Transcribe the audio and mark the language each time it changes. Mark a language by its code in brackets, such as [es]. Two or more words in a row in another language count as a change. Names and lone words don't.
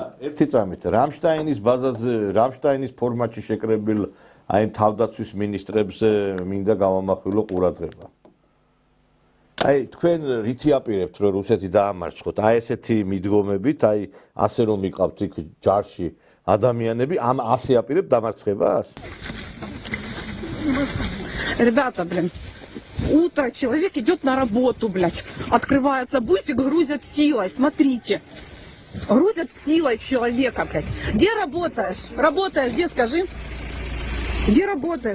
[ka] ერთი წამით რამშტაინის ბაზაზე, რამშტაინის ფორმატში შეკრებილ აი თავდაცვის მინისტრებს მინდა გამამახვილო ყურადღება. აი თქვენ რითი აპირებთ რომ რუსეთი დაამარცხოთ? აი ესეთი მიდგომებით, აი ასე რომ იყავთ იქ ჯარში ადამიანები, ამ ასე აპირებთ დამარცხებას? [ru] Ребята, блин, утро, человек идет на работу, блядь. Открывается бусик, грузят силой, смотрите. Грузят силой человека, блядь. Где работаешь? Работаешь где, скажи? Где работаешь?